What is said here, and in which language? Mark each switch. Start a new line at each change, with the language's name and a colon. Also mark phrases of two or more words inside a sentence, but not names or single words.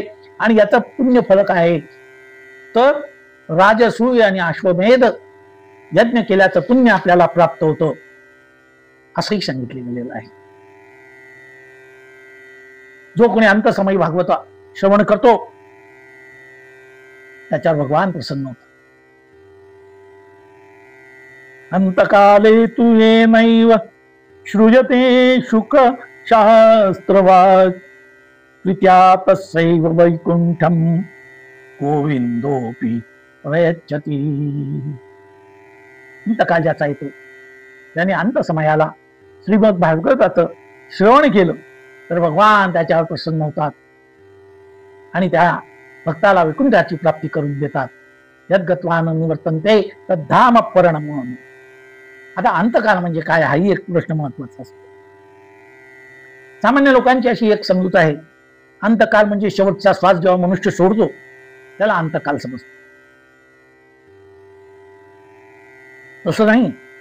Marathi: आणि याचं पुण्य फल काय आहे तर राजसूय आणि अश्वमेध यज्ञ केल्याचं पुण्य आपल्याला प्राप्त होतं, असंही सांगितले गेलेलं आहे. जो कोणी अंतसमयी भागवत श्रवण करतो त्याच्यावर भगवान प्रसन्न होतात.
Sanskrit: अंतकाले तु येनैव श्रूयते शुक शास्त्रवाद प्रीत्या तस्यैव वैकुंठम गोविंदोपि प्रयच्छति.
Marathi: अंतकाल ज्याचा येतो त्याने अंतसमयाला श्रीमद भागवताचं श्रवण केलं तर भगवान त्याच्यावर प्रसन्न होतात आणि त्या भक्ताला वैकुंठाची प्राप्ती करून देतात.
Sanskrit: यद्गत्वान निवर्तन्ते तद्धाम परणम.
Marathi: आता अंतकाल म्हणजे काय हाही एक प्रश्न महत्वाचा असतो. सामान्य लोकांची अशी एक समजूत आहे, अंतकाल म्हणजे शेवटचा श्वास जेव्हा मनुष्य सोडतो त्याला अंतकाल समजतो. तसं नाही.